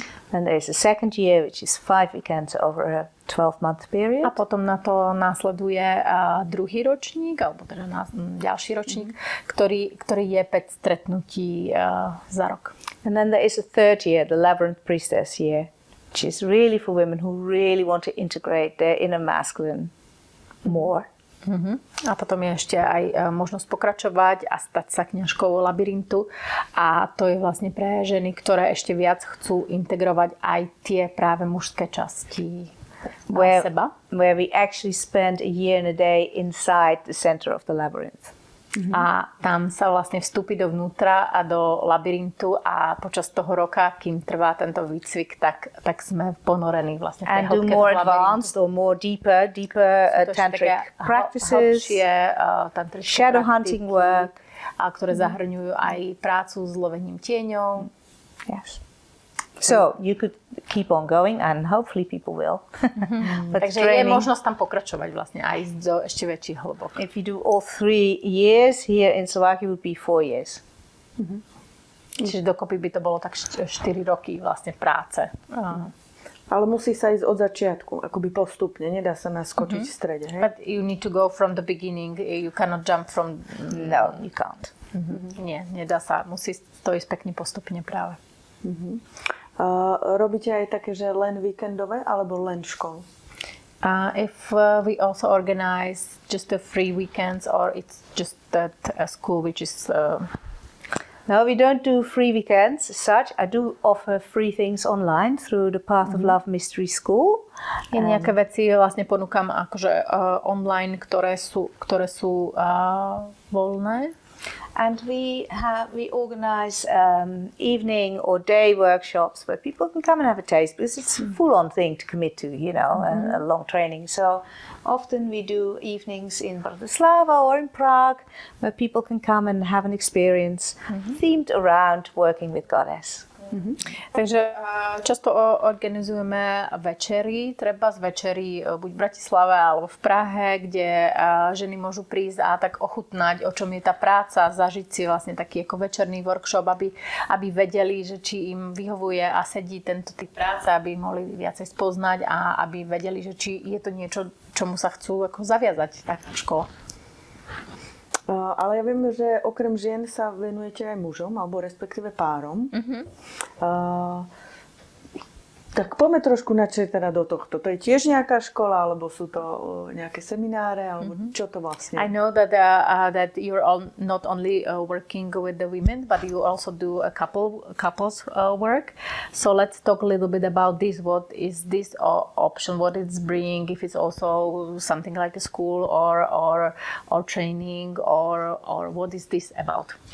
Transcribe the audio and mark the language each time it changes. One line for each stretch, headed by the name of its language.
English: And there's a second year which is 5 weekends over a 12-month period.
Slovak: A potom na to následuje druhý ročník, alebo teda ďalší ročník, ktorý je 5 stretnutí za rok.
English: And then there is a third year, the Labyrinth Priestess year, which is really for women who really want to integrate their inner masculine more.
Slovak: A potom je ešte aj možnosť pokračovať a stať sa kňažkou labyrintu. A to je vlastne pre ženy, ktoré ešte viac chcú integrovať aj tie práve mužské časti seba.
English: Where we actually spend a year and a day inside the center of the labyrinth.
Slovak: A tam sa vlastne vstúpi dovnútra a do labyrintu a počas toho roka, kým trvá tento výcvik, tak sme ponorení vlastne v tej hĺbke toho labyrintu.
English: And do more advanced or more deeper tantric practices, shadow hunting work,
Slovak: ktoré zahrňujú aj prácu s lovením tieňov.
English: Yes. So you could keep on going and hopefully people will.
Slovak: Takže je možnosť tam pokračovať vlastne aj do ešte väčších hĺbok.
English: If you do all 3 years here in Slovakia would be 4 years.
Slovak: Čiže dokopy by to bolo tak 4 roky vlastne práce. Ale musí sa ísť od začiatku, akoby postupne, nedá sa naskočiť v strede. Hej?
English: But you need to go from the beginning, you cannot jump from... No, you can't.
Slovak: Nie, nedá sa, musí to ísť pekne postupne práve. Robíte aj také, že len víkendové alebo len školu?
English: If we also organize just the free weekends or it's just that school which is... No, we don't do free weekends as such. I do offer free things online through the Path of Love Mystery School.
Slovak: Je nejaké veci vlastne ponúkam akože online, ktoré sú voľné.
English: And we organize evening or day workshops where people can come and have a taste, because it's a full-on thing to commit to, a long training. So often we do evenings in Bratislava or in Prague where people can come and have an experience themed around working with Goddess.
Slovak: Takže často organizujeme večery, treba z večery buď v Bratislave alebo v Prahe, kde ženy môžu prísť a tak ochutnať, o čom je tá práca, zažiť si vlastne taký ako večerný workshop, aby vedeli, že či im vyhovuje a sedí tento typ práce, aby mohli viacej spoznať a aby vedeli, že či je to niečo, čomu sa chcú ako zaviazať taká škola. Ale ja viem, že okrem žien sa venujete aj mužom, alebo respektíve párom. Tak poďme trošku načrieť teda do tohto. To je tiež nejaká škola, alebo sú to nejaké semináre, alebo čo to vlastne?
English: I know that you're not only working with the women, but you also do a couples work. So let's talk a little bit about this. What is this option? What it's bringing? If it's also something like a school or training, or what is this about?